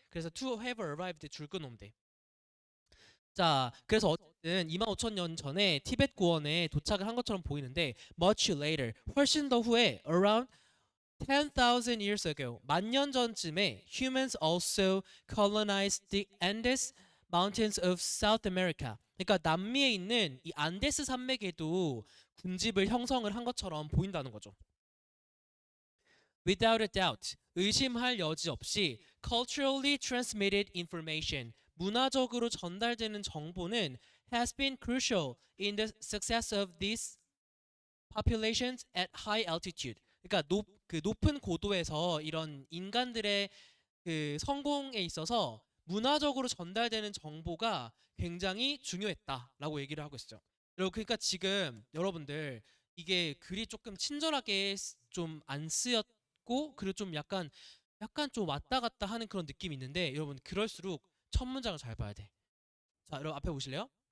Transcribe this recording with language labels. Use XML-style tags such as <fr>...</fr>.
<ko>그래서</ko> <en>to have arrived</en> <ko>줄 끊으면 돼. 자, 그래서 어쨌든 25,000년 전에 티베트 고원에 도착을 한 것처럼 보이는데</ko> <en>much later,</en> <ko>훨씬 더 후에</ko> <en>around 10,000 years ago,</en> <ko>만 년 전쯤에</ko> <en>humans also colonized the Andes mountains of South America.</en> <ko>그러니까 남미에 있는 이 안데스 산맥에도 군집을 형성을 한 것처럼 보인다는 거죠.</ko> <en>Without a doubt,</en> <ko>의심할 여지 없이</ko> <en>culturally transmitted information,</en> <ko>문화적으로 전달되는 정보는</ko> <en>has been crucial in the success of these populations at high altitude.</en> <ko>그러니까 높은 고도에서 이런 인간들의 그 성공에 있어서 문화적으로 전달되는 정보가 굉장히 중요했다라고 얘기를 하고 있어요. 여러분 그러니까 지금 여러분들 이게 글이 조금 친절하게 좀 안 쓰였고 그리고 좀 약간 좀 왔다 갔다 하는 그런 느낌이 있는데 여러분 그럴수록 첫 문장을 잘 봐야 돼. 자, 여러분 앞에 보실래요?</ko>